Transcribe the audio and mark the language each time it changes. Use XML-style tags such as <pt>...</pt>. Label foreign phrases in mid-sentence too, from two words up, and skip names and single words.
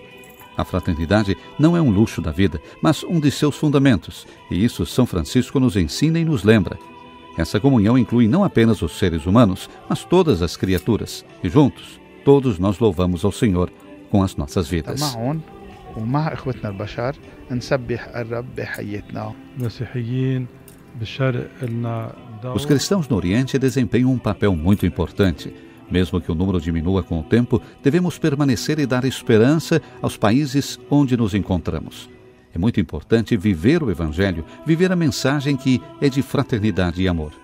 <pt>A fraternidade não é um luxo da vida, mas um de seus fundamentos, e isso São Francisco nos ensina e nos lembra. Essa comunhão inclui não apenas os seres humanos, mas todas as criaturas, e juntos, todos nós louvamos ao Senhor com as nossas vidas.</pt> <ar>ومع إخوتنا البشر نسبح الرب بحياتنا.</ar> <pt>Os cristãos no Oriente desempenham um papel muito importante. Mesmo que o número diminua com o tempo, devemos permanecer e dar esperança aos países onde nos encontramos. É muito importante viver o Evangelho, viver a mensagem que é de fraternidade e amor.</pt>